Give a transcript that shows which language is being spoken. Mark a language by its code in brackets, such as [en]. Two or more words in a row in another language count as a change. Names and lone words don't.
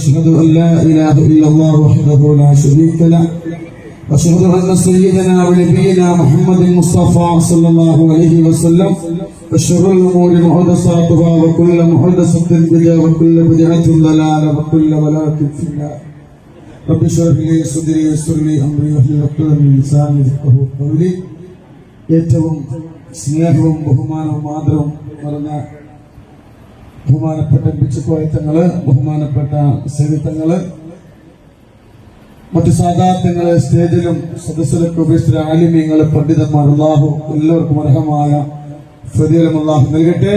[ar] ونشهد أن لا إله إلا الله وحده لا شريك له وأشهد أن سيدنا ونبينا محمد المصطفى صلى الله عليه وسلم وشر الأمور محدثاتها وكل محدثة بدعة وكل بدعة ضلالة وكل ضلالة في النار. رب اشرح لي صدري ويسر لي أمري واحلل عقدة من لساني يفقهوا قولي. [ml] ഏറ്റവും സ്നേഹവും ബഹുമാനവും ആദരവും നിറഞ്ഞ ബഹുമാനപ്പെട്ട ബിച്ചുക്കോയത്തങ്ങള്, ബഹുമാനപ്പെട്ട സേവിത്തങ്ങള്, മറ്റു സാധാർത്ഥങ്ങള്, സ്റ്റേജിലും സദസ്സിലൊക്കെ ഉപേക്ഷിച്ച ആലിമ്യങ്ങള്, പണ്ഡിതന്മാർ, അല്ലാഹു എല്ലാവർക്കും അർഹമായ പ്രതിഫലം അല്ലാഹു നൽകട്ടെ.